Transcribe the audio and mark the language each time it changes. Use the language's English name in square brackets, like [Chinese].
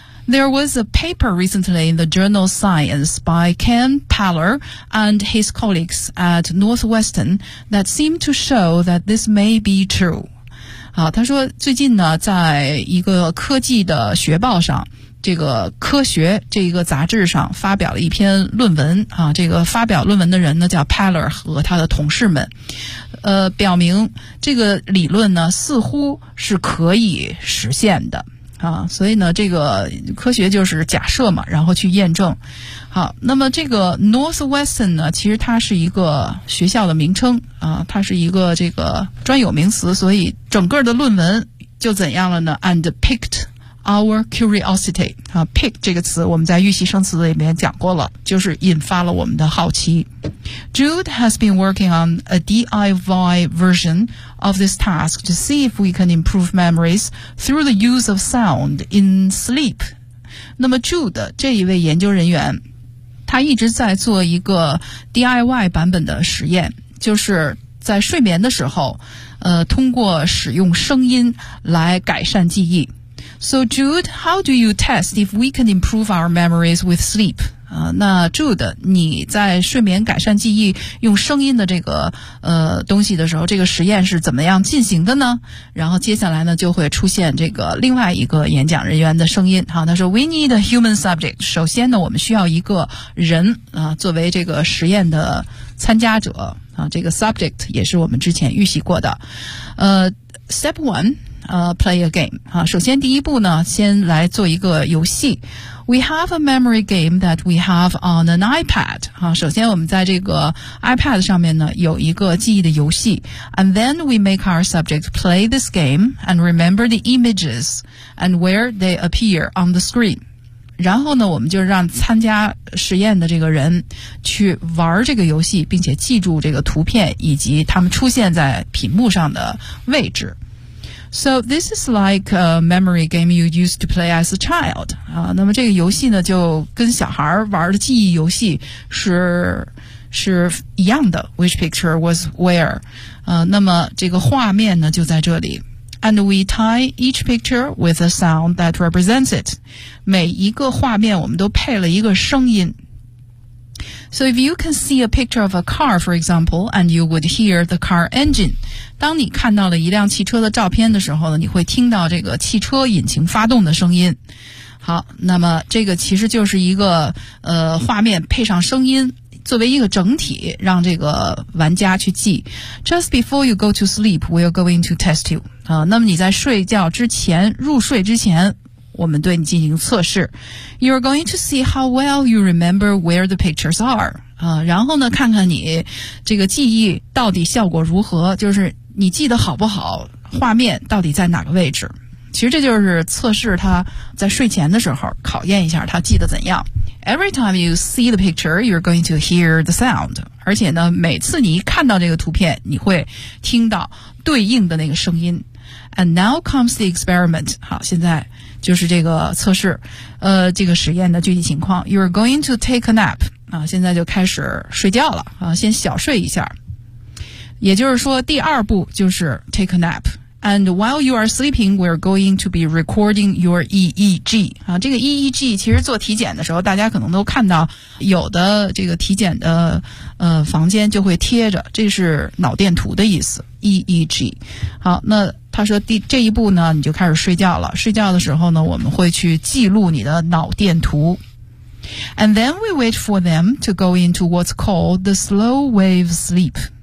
[English] There was a paper recently in the journal Science by Ken Paller and his colleagues at Northwestern that seemed to show that this may be true. [Chinese] 好，他说最近呢，在一个科技的学报上，这个科学这个杂志上发表了一篇论文啊，这个发表论文的人呢叫 Paller 和他的同事们，表明这个理论呢似乎是可以实现的啊，所以呢这个科学就是假设嘛，然后去验证。好，那么这个 Northwestern 呢，其实它是一个学校的名称啊，它是一个这个专有名词，所以整个的论文就怎样了呢 ？ [English] And picked our curiosity [Chinese] 啊 ，pick 这个词我们在预习生词里面讲过了，就是引发了我们的好奇。 [English] Jude has been working on a DIY version of this task to see if we can improve memories through the use of sound in sleep. [Chinese] 那么 Jude 这一位研究人员，他一直在做一个 DIY 版本的实验，就是在睡眠的时候，通过使用声音来改善记忆。 [English] So Jude, how do you test if we can improve our memories with sleep? [Chinese] 那 Jude, 你在睡眠改善记忆用声音的这个东西的时候，这个实验是怎么样进行的呢？然后接下来呢，就会出现这个另外一个演讲人员的声音。好，他说 [English] ,We need a human subject. [Chinese] 首先呢，我们需要一个人作为这个实验的参加者这个 subject 也是我们之前预习过的。 [English] Step one,play a game. [Chinese] 首先第一步呢，先来做一个游戏。 [English] We have a memory game that we have on an iPad. [Chinese] 首先我们在这个 iPad 上面呢，有一个记忆的游戏。 [English] And then we make our subject play this game and remember the images and where they appear on the screen. [Chinese] 然后呢，我们就让参加实验的这个人去玩这个游戏，并且记住这个图片以及他们出现在屏幕上的位置。 [English] So this is like a memory game you used to play as a child. [Chinese] 那么这个游戏呢就跟小孩玩的记忆游戏是一样的。 [English] Which picture was where? [Chinese] 那么这个画面呢就在这里。 [English] And we tie each picture with a sound that represents it. [Chinese] 每一个画面我们都配了一个声音。 [English] So if you can see a picture of a car, for example, and you would hear the car engine, [Chinese] 当你看到了一辆汽车的照片的时候呢，你会听到这个汽车引擎发动的声音。好，那么这个其实就是一个画面配上声音作为一个整体让这个玩家去记。 [English] Just before you go to sleep, we're going to test you. [Chinese] 那么你在睡觉之前，入睡之前，我们对你进行测试。 [English] You're going to see how well you remember where the pictures are. [Chinese] 然后呢看看你这个记忆到底效果如何，就是你记得好不好，画面到底在哪个位置。其实这就是测试他在睡前的时候考验一下他记得怎样。 [English] Every time you see the picture, you're going to hear the sound. [Chinese] 而且呢每次你一看到这个图片，你会听到对应的那个声音。 [English] And now comes the experiment. [Chinese] 好，现在就是这个测试这个实验的具体情况。 [English] You're going to take a nap. [Chinese] 现在就开始睡觉了先小睡一下。也就是说第二步就是 [English] take a nap. And while you are sleeping, we're going to be recording your EEG. [Chinese] 这个 EEG 其实做体检的时候大家可能都看到有的这个体检的房间就会贴着，这是脑电图的意思 ,EEG。好，那他说这一步呢你就开始睡觉了，睡觉的时候呢我们会去记录你的脑电图。 [English] And then we wait for them to go into what's called the slow wave sleep.